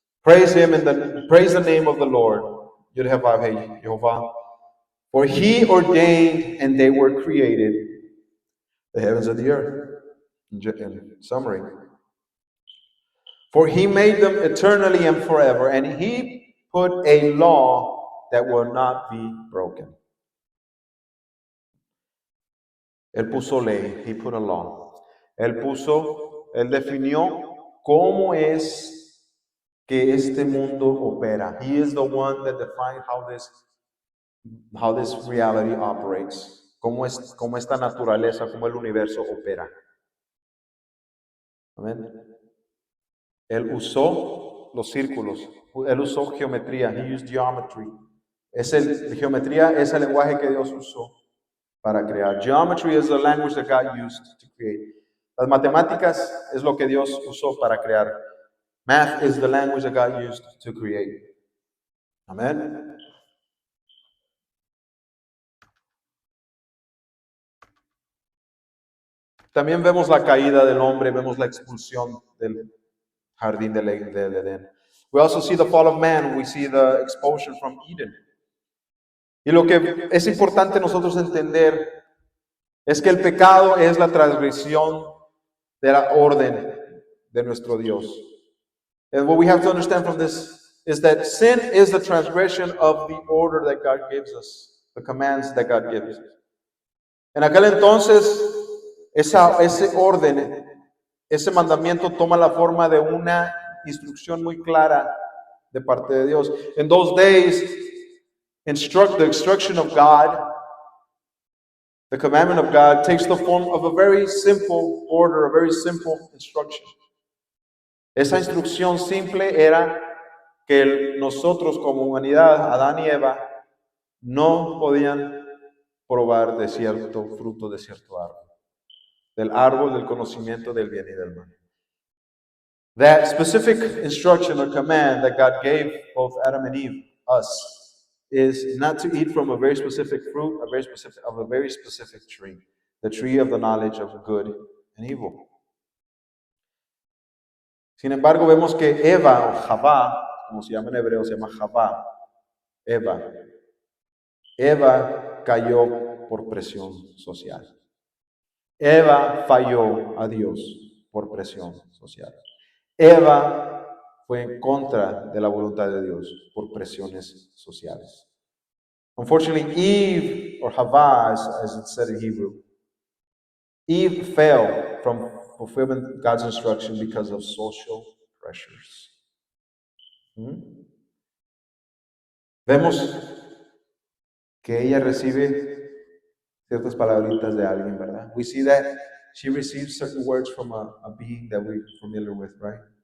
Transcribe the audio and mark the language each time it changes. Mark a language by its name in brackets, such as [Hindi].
[English] Praise Him praise the name of the Lord, Yud-Heh-Vav-Heh, Jehovah, for He ordained and they were created, the heavens and the earth. In summary, for He made them eternally and forever, and He put a law that will not be broken. [Spanish] Él puso ley, [English] He put a law. [Spanish] Él definió cómo es que este mundo opera. [English] He is the one that defined how this reality operates. [Spanish] Cómo esta naturaleza, cómo el universo opera. Amén. Él usó los círculos. Él usó geometría. [English] He used geometry. [Spanish] Geometría es el lenguaje que Dios usó para crear. [English] Geometry is the language that God used to create. [Spanish] Las matemáticas es lo que Dios usó para crear. [English] Math is the language that God used to create. Amén. [Spanish] También vemos la caída del hombre, vemos la expulsión del jardín del Edén. [English] We also see the fall of man, we see the expulsion from Eden. [Spanish] Y lo que es importante nosotros entender es que el pecado es la transgresión de la orden de nuestro Dios. [English] And what we have to understand from this is that sin is the transgression of the order that God gives us, the commands that God gives us. [Spanish] En aquel entonces, ese orden, ese mandamiento toma la forma de una instrucción muy clara de parte de Dios. [English] In those days, the instruction of God, the commandment of God, takes the form of a very simple order, a very simple instruction. [Spanish] Esa instrucción simple era que nosotros como humanidad, Adán y Eva, no podían probar de cierto fruto de cierto árbol, del árbol del conocimiento del bien y del mal. [English] That specific instruction or command that God gave both Adam and Eve, us, is not to eat from a very specific fruit, a very specific tree, the tree of the knowledge of good and evil. [Spanish] Sin embargo, vemos que Eva o Javá, como se llama en hebreo, se llama Javá, Eva cayó por presión social. Eva falló a Dios por presión social. Eva fue en contra de la voluntad de Dios por presiones sociales. [English] Unfortunately, Eve, or Havah, as it's said in Hebrew, Eve fell from fulfilling God's instruction because of social pressures. [Spanish] Vemos que ella recibe ciertas palabritas de alguien, ¿verdad? [English] We see that she receives certain words from a being that we're familiar with, right?